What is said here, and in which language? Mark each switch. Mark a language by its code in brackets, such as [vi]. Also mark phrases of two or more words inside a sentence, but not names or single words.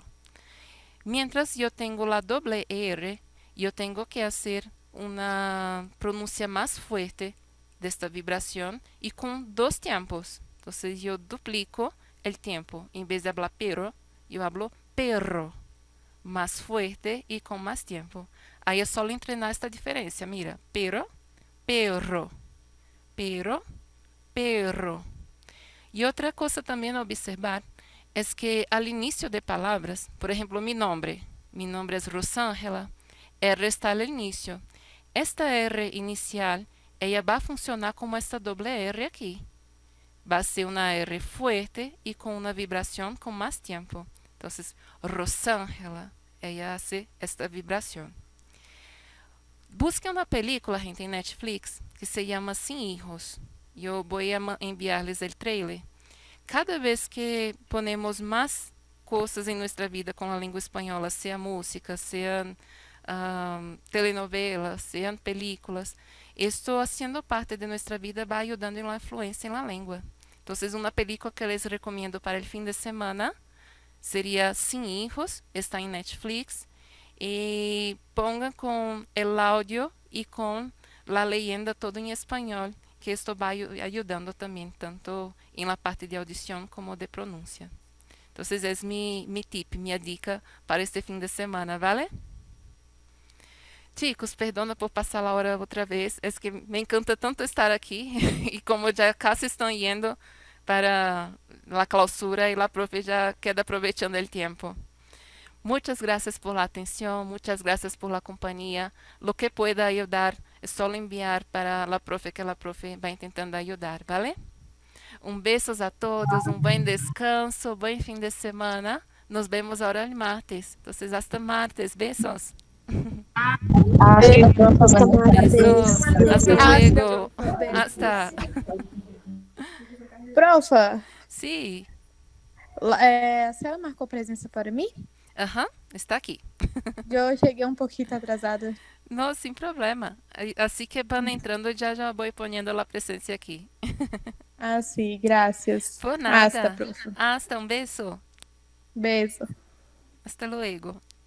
[es] Mientras yo tengo la doble R, yo tengo que hacer una pronuncia más fuerte de esta vibración y con dos tiempos. Entonces yo duplico el tiempo. En vez de hablar pero, yo hablo perro. Más fuerte y con más tiempo. [pt] Aí é só entrenar esta diferença. [es] Mira, pero, perro, pero, perro. [pt] E outra coisa também a observar é que [es] al inicio [pt] de palavras, por exemplo, [es] mi nombre é Rosângela, R está al inicio. [pt] Esta R inicial, ela vai funcionar como esta doble R aqui. Vai ser uma R fuerte e com uma vibração com mais tempo. Então, Rosângela, [es] ella hace esta vibración. Busquen una película, gente, en Netflix que se llama Sin Hijos. Yo voy a enviarles el trailer. Cada vez que ponemos más cosas en nuestra vida con la lengua española, sea música, sean telenovelas, sean películas, esto haciendo parte de nuestra vida va ayudando en la influencia en la lengua. Entonces, una película que les recomiendo para el fin de semana seria Sin Hijos, [pt] está em Netflix, e ponga com o áudio e com a legenda todo em espanhol, que isto vai ajudando também, tanto em la parte de audição como de pronúncia. Então, é mi tip, minha dica para este fim de semana, ¿vale? [es] Chicos, perdona [pt] por passar a hora outra vez, é que [es] me encanta tanto estar aqui, [pt] e como já casi estão indo para [es] la clausura y la profe ya queda aprovechando el tiempo. Muchas gracias por la atención, muchas gracias por la compañía. Lo que pueda ayudar es solo enviar para la profe, que la profe va intentando ayudar, ¿vale? Un besos a todos, un buen descanso, buen fin de semana. Nos vemos ahora el martes. Entonces, hasta martes. Besos. Besos. Hasta luego. Hasta. Profa, Sí. [pt] a senhora marcou presença para mim? Aham, está aqui. Eu cheguei um pouquinho atrasada. [es] No, sin problema. Así que van entrando, ya voy poniendo la presencia aquí. [pt] Ah, sim, graças. [es] Por nada. Hasta, profa. Hasta, un beso. [pt] Beijo. [es] Hasta luego.